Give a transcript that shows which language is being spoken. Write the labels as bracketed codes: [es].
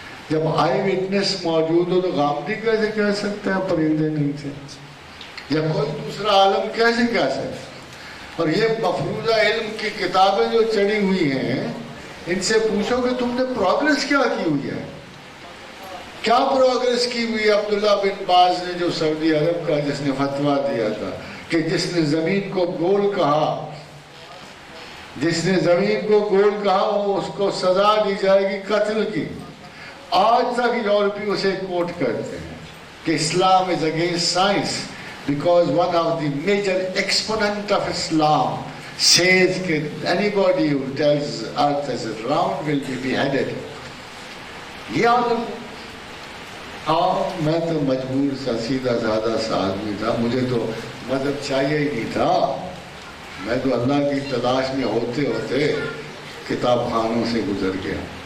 [ur] جب آئی وٹنس موجود ہو تو غامدی کیسے کہہ سکتا ہے پرندے نہیں تھے، یا کوئی دوسرا عالم کیسے کہہ سکتا ہے؟ اور یہ مفروضہ علم کی کتابیں جو چڑھی ہوئی ہیں، ان سے پوچھو کہ تم نے پروگریس کیا کی ہوئی ہے، کیا پروگریس کی ہوئی ہے؟ عبداللہ بن باز نے جو سعودی عرب کا جس نے فتویٰ دیا تھا کہ جس نے زمین کو گول کہا، جس نے زمین کو گول کہا وہ اس کو سزا دی جائے گی قتل کی. آج تک یورپی اسے کوٹ کرتے ہیں کہ [en] Islam is against science because one of the major exponent of Islam says that anybody who tells earth is round will be beheaded. [ur] یہ عالم. ہاں میں تو مجبور سا سیدھا سادہ سا آدمی تھا، مجھے تو مذہب چاہیے ہی نہیں تھا، میں تو اللہ کی تلاش میں ہوتے ہوتے کتاب خانوں سے گزر گیا.